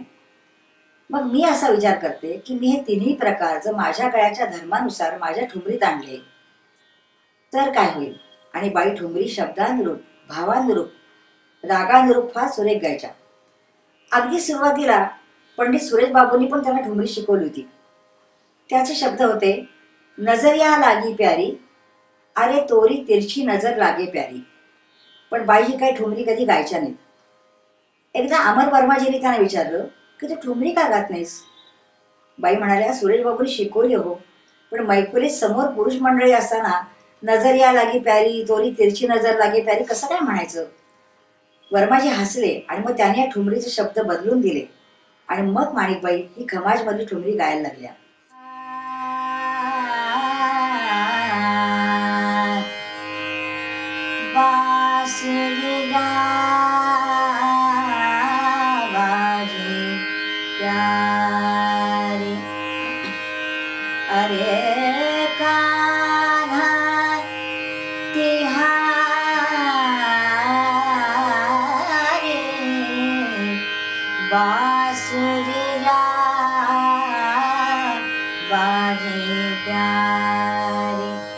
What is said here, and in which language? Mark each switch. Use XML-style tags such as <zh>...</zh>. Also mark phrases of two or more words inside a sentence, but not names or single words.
<mr>मग मी असा विचार करते की मी हे तिन्ही प्रकार जर माझ्या गळ्याच्या धर्मानुसार माझ्या ठुमरीत आणले तर काय होईल. आणि बाई ठुमरी शब्दानुरूप, भावानुरूप, रागानुरूप फार सुरेख गायच्या. अगदी सुरुवातीला पंडित सुरेश बाबूंनी पण त्यांना ठुमरी शिकवली होती. त्याचे शब्द होते,</mr> <hi>नजरिया लागी प्यारी, अरे तोरी तिरछी नजर लागे प्यारी.</hi> <mr>पण बाई काही ठुमरी कधी गायच्या नाहीत. एकदा अमर वर्माजींनी त्यांना विचारलं की तू ठुमरी का गात नाहीस. बाई म्हणाल्या, सुरेश बाबूंनी शिकवली हो, पण मैफिलीत समोर पुरुष मंडळी असताना</mr> <hi>नजरिया लागी प्यारी, तोरी तिरछी नजर लागे प्यारी</hi> <mr>कसं काय म्हणायचं. वर्माजी हसले आणि मग त्याने या ठुमरीचे शब्द बदलून दिले आणि मग माणिकबाई ही खमाजमधली ठुमरी गायला लागल्या.</mr> <hi>बासुरिया बाजे प्यारी, अरे कान्हा तिहारी, बासुरिया बाजे प्यारी.</hi>